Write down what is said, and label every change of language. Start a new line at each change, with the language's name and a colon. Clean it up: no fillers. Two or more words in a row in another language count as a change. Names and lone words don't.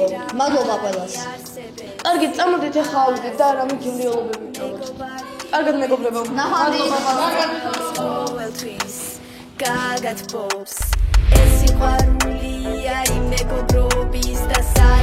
Georgian: მადლობა ყველას. კარგი, წამოდით ახლა ავიდეთ და რამე გემრიელობები ვიტოვოთ. კარგად მეგობრებო. ნახვამდის. All twins, God got pops. ეს სიყვარულია იმ მეგობრობის და